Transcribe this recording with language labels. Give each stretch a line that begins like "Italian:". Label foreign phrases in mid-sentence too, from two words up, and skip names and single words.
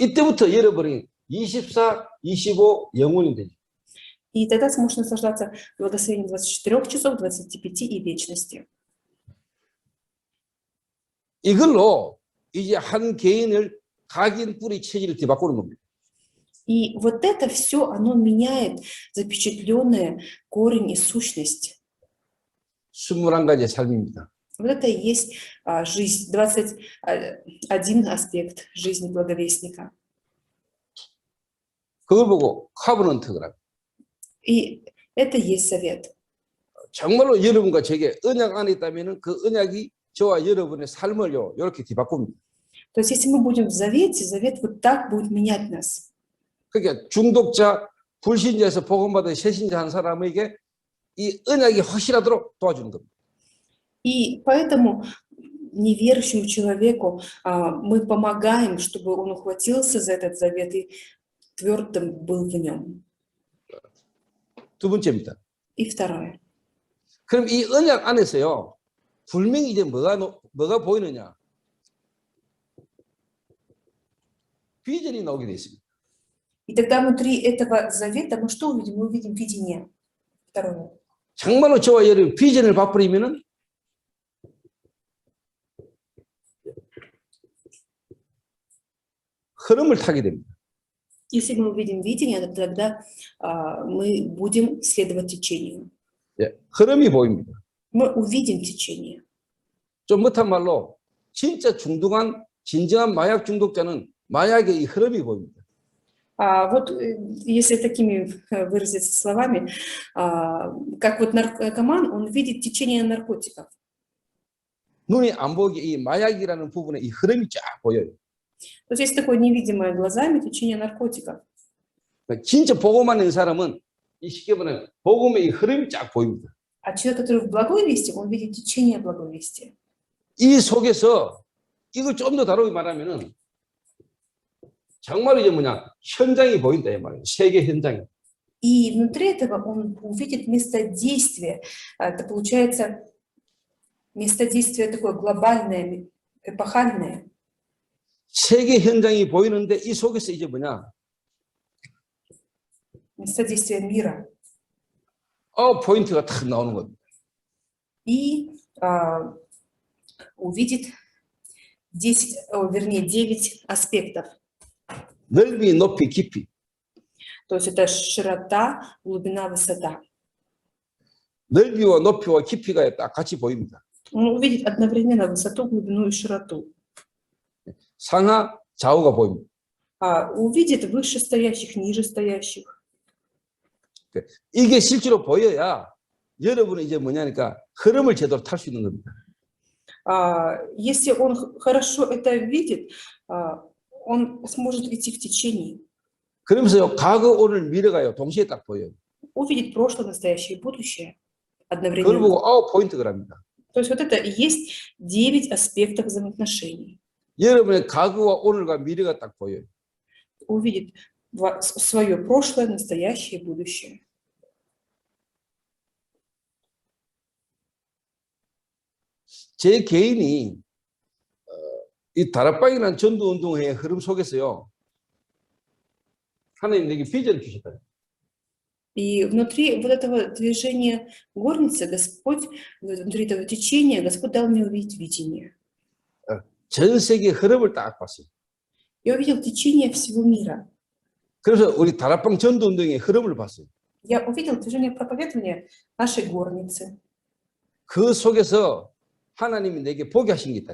Korean: 이때부터 여러분이 24, 25 영혼이 되죠.
Russian: И тогда сможешь наслаждаться благословением 24 часов, 25 и вечности.
Korean: 이걸로 이제 한 개인을 각인 뿌리 체질을 뒤바꾸는 겁니다.
Russian: И вот это все, оно меняет запечатленное корень и сущность.
Korean: 21가지의 삶입니다.
Russian: Вот это и есть жизнь, 21 аспект жизни благовестника.
Korean: 그걸 보고 카버넌트가
Russian: И это и есть завет.
Korean: 정말로 여러분과 제게 언약 안에 있다면 그 언약이 저와 여러분의 삶을요 이렇게 뒤바꿉니다.
Russian: То есть если мы будем в завете, завет вот так будет менять нас.
Korean: 그러니까 중독자, 불신자에서 복음받은 새신자 한 사람에게 이 언약이 확실하도록 도와주는 겁니다.
Russian: И поэтому неверующему человеку мы помогаем, чтобы он ухватился за этот завет и твердым был в нем.
Korean: 두 번째입니다.
Russian: И второе.
Korean: 그럼 이 언약 안에서요 분명히 이제 뭐가 보이느냐? 비전이 나오게 돼 있습니다.
Russian: И тогда внутри этого завета мы что увидим? Мы увидим видение. Второе.
Korean: 정말로 저와 여러분 비전을 바꾸려면은 흐름을 타게 됩니다.
Russian: Если мы увидим видение, то тогда мы будем следовать течению.
Korean: 예, 흐름이 보입니다.
Russian: Мы увидим течение.
Korean: 좀 못한 말로 진짜 중독한 진정한 마약 중독자는 마약의 이 흐름이 보입니다.
Russian: Вот если такими выразиться словами, как вот наркоман, он видит течение наркотиков.
Korean: 눈이 안 보이게 이 마약이라는 부분에 이 흐름이 쫙 보여요.
Russian: То есть есть такое невидимое глазами течение наркотиков.
Korean: 그러니까 진짜 복음만 있는 사람은 이 쉽게 말하면 복음의 이 흐름이 쫙 보입니다.
Russian: А человек, который в благой вести, он видит течение благой вести.
Korean: 이 속에서 이걸 좀 더 다르게 말하면은 정말 이제 뭐냐 현장이 보인다 이 말이에요. 세계 현장이.
Russian: И внутри этого он увидит место действия. Это получается место действия такое глобальное, эпохальное.
Korean: 세계 현장이 보이는데 이 속에서 이제 뭐냐?
Russian: Место действия мира.
Korean: 포인트가 탁 나오는 겁니다.
Russian: И увидит 9 аспектов.
Korean: 넓이, 높이, 깊이.
Russian: То есть это широта, глубина, высота.
Korean: 넓이와 높이와 깊이가 딱 같이 보입니다.
Russian: Он увидит одновременно высоту, глубину и широту.
Korean: 상하, 좌우가 보입니다.
Russian: Увидит вышестоящих, нижестоящих.
Korean: 이게 실제로 보여야 여러분은 이제 뭐냐니까 흐름을 제대로 탈 수 있는 겁니다.
Russian: Если он хорошо это видит, он сможет идти в течении.
Korean: 그러면서요 과거, 오늘, 미래가요 동시에 딱 보여요.
Russian: Увидит прошлое, настоящее и будущее
Korean: 그걸
Russian: одновременно.
Korean: 보고 포인트랍니다.
Russian: То есть вот это и есть 9 аспектов взаимоотношений.
Korean: 여러분의 과거와 오늘과 미래가 딱 보여요.
Russian: Увидит свое прошлое, настоящее и будущее.
Korean: 제 개인이 이 다락방이라는 전도운동회의 흐름 속에서요 하나님 내게 비전을 주셨다.
Russian: И внутри вот этого движения горницы Господь, внутри этого течения, Господь дал мне увидеть видение.
Korean: 전 세계 흐름을 딱 봤어요.
Russian: Я увидел течение всего мира.
Korean: 그래서 우리 다락방 전도운동의 흐름을 봤어요.
Russian: Я увидел движение проповедования нашей горницы.
Korean: 그 속에서 하나님이 내게 보게 하신 게 있다.